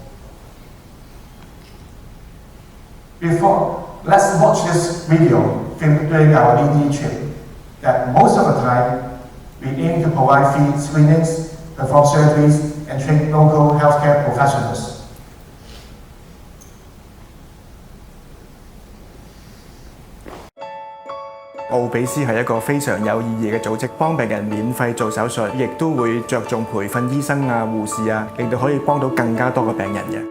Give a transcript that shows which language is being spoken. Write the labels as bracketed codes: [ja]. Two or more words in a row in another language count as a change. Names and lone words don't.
[en] Let's watch this video filmed during our Ningyi trip, that most of the time, we aim to provide free screenings, perform surgeries, and train local healthcare professionals. [yue] 奧比斯係一個非常有意義嘅組織，幫病人免費做手術，亦都會着重培訓醫生啊、護士啊，令到可以幫到更加多嘅病人嘅。